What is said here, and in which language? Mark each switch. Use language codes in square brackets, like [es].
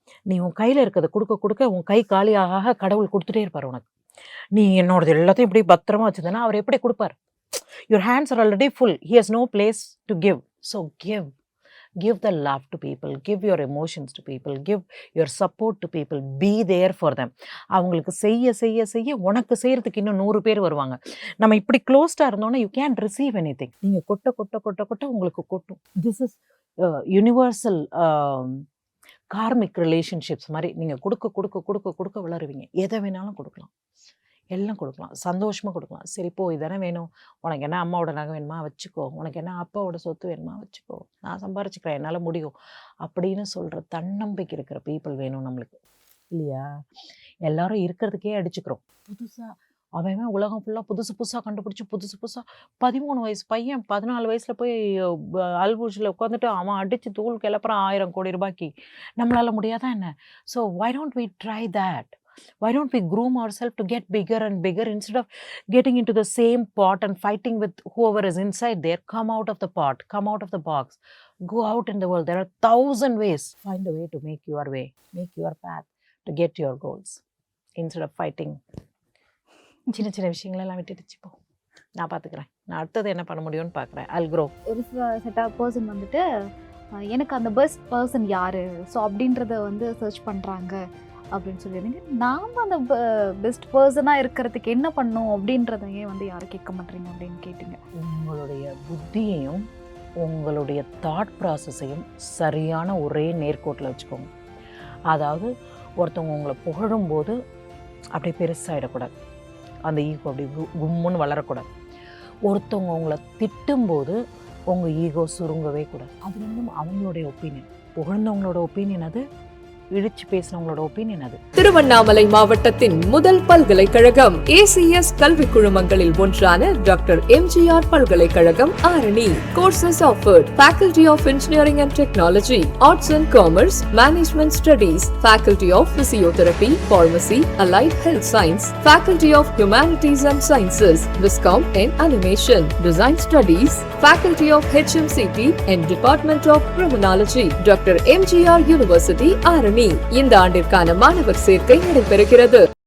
[ta] நீ உன் கையில் இருக்கிறத கொடுக்க உன் கை காலியாக கடவுள் கொடுத்துட்டே இருப்பார் உனக்கு. நீ என்னோடது எல்லாத்தையும் இப்படி பத்திரமா வச்சுருந்தேன்னா அவர் எப்படி கொடுப்பார்? [en] Your hands are already full. He has no place to give. So give the love to people, give your emotions to people, give your support to people, be there for them. [ta] அவங்களுக்கு செய்ய உனக்கு செய்யறதுக்கு இன்னும் 100 பேர் வருவாங்க. நம்ம இப்படி க்ளோஸ்டாக இருந்தோன்னா [en] You can receive anything. [ta] நீங்கள் கொட்ட உங்களுக்கு கொட்டும். [en] This is universal karmic relationships மாதிரி. [ta] நீங்கள் கொடுக்க வளருவீங்க. எதை வேணாலும் கொடுக்கலாம், எல்லாம் கொடுக்கலாம், சந்தோஷமாக கொடுக்கலாம். சரி போ, இதெல்லாம் வேணும், உனக்கு என்ன அம்மாவோட நகை வேணுமா வச்சுக்கோ, உனக்கு என்ன அப்பாவோட சொத்து வேணுமா வச்சுக்கோ, நான் சம்பாரிச்சுக்கிறேன், என்னால் முடியும் அப்படின்னு சொல்கிற தன்னம்பிக்கை இருக்கிற பீப்புள் வேணும் நம்மளுக்கு, இல்லையா? எல்லாரும் இருக்கிறதுக்கே அடிச்சுக்கிறோம். புதுசாக அவன் உலகம் ஃபுல்லாக புதுசாக கண்டுபிடிச்சி புதுசாக 13 வயசு பையன் 14 வயசில் போய் அல்பூஷில் உட்காந்துட்டு அவன் அடித்து தூள் கிளப்புறான் 1000 கோடி ரூபாய்க்கு. நம்மளால் முடியாதா என்ன? [en] So why don't we try that? Why don't we groom ourselves to get bigger and bigger instead of getting into the same pot and fighting with whoever is inside there? Come out of the pot, come out of the box, go out in the world. There are 1,000 ways. Find a way to make your way, make your path to get your goals instead of fighting [ta] சின்ன சின்ன விஷயங்களெல்லாம் விட்டுடுச்சு போ, நான் பார்த்துக்கிறேன், நான் அடுத்தது என்ன பண்ண முடியும்னு பார்க்குறேன். [en] I'll grow. [ta] ஒரு செட் ஆஃப் பர்சன் வந்துட்டு எனக்கு அந்த பெஸ்ட் பர்சன் யாரு, ஸோ அப்படின்றத வந்து சர்ச் பண்றாங்க அப்படின்னு சொல்லிடுறீங்க. நாம அந்த பெஸ்ட் பர்சனா இருக்கிறதுக்கு என்ன பண்ணும் அப்படின்றத ஏன் வந்து யாரும் கேட்க மாட்டீங்க அப்படின்னு கேட்டீங்க. உங்களுடைய புத்தியையும் உங்களுடைய தாட் ப்ராசஸையும் சரியான ஒரே நேர்கோட்டில் வச்சுக்கோங்க. அதாவது ஒருத்தவங்க உங்களை புகழும்போது அப்படியே பெருசாகிடக்கூடாது, அந்த ஈகோ அப்படி கும்முன்னு வளரக்கூடாது. ஒருத்தவங்க உங்களை திட்டும்போது உங்கள் ஈகோ சுருங்கவே கூடாது. அது வந்து அவங்களுடைய ஒப்பீனியன், புகழ்ந்தவங்களோட ஒப்பீனியன் அது, இழிச்சு பேசினவங்களோட ஒப்பீனியன் அது. திருவண்ணாமலை மாவட்டத்தின் முதல் பல்கலைக்கழகம் ஏசிஎஸ் கல்வி குழுமங்களில் ஒன்றான டாக்டர் எம்ஜிஆர் பல்கலைக்கழகம் Arani. [en] courses offered: Faculty of Engineering and Technology, Arts and Commerce, Management Studies, Faculty of Physiotherapy, Pharmacy, Allied Health Science, Faculty of Humanities and Sciences, Viscom and Animation, Design Studies, Faculty of HMCT and Department of Criminology, [ta] doctor MGR university Arani. இந்த ஆண்டிற்கான மாணவர் சேர்க்கை நடைபெறுகிறது.